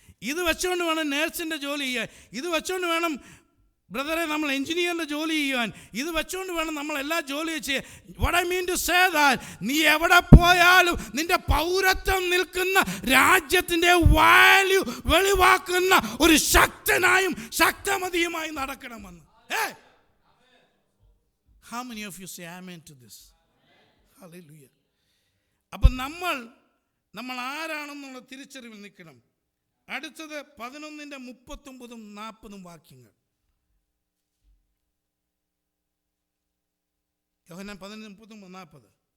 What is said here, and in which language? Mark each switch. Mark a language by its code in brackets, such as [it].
[ml] ഇത് വെച്ചുകൊണ്ട് വേണം നേഴ്സിൻ്റെ ജോലി ചെയ്യാൻ. ഇത് വെച്ചുകൊണ്ട് വേണം ബ്രദറെ നമ്മൾ എഞ്ചിനീയറിൻ്റെ ജോലി ചെയ്യുവാൻ. ഇത് വെച്ചുകൊണ്ട് വേണം നമ്മൾ എല്ലാ ജോലിയും ചെയ്യാൻ. [en] what I mean to say that [ml] നീ എവിടെ പോയാലും നിന്റെ പൗരത്വം നിൽക്കുന്ന രാജ്യത്തിൻ്റെ വാല്യൂ വെളിവാക്കുന്ന ഒരു ശക്തനായും ശക്തമതിയുമായി നടക്കണമെന്ന്. [en] How many of you say amen to this? Hallelujah. [ml] അപ്പം നമ്മൾ ആരാണെന്നുള്ള തിരിച്ചറിവിൽ നിൽക്കണം. അടുത്തത് 11:39-40 വാക്യങ്ങൾ. യോഹന്നാൻ 11:39-40.